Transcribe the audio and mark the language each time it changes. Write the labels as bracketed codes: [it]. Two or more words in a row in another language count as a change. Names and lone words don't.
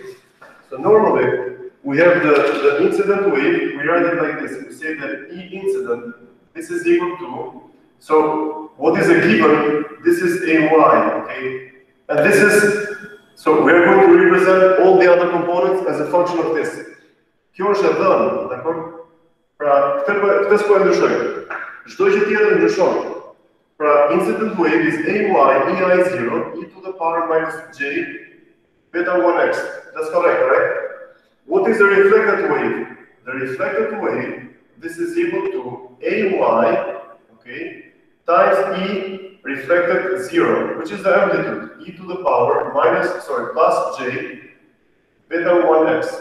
[en] So normally, we have the incident wave, we write it like this. We say that E incident, this is equal to, so what is a given? This is AY, okay? And this is, so we are going to represent all the other components as a function of this. [sq] Kjo është e dhënë, dakor? Pra, këtë s'po e ndryshoj. Çdo gjë tjetër ndryshon. Pra, [en] incident wave is AY, EI0, e to the power minus j beta 1x. That's correct, right? What is the reflected wave? The reflected wave, this is equal to AY, okay, times E reflected 0, which is the amplitude, e to the power plus j beta 1x.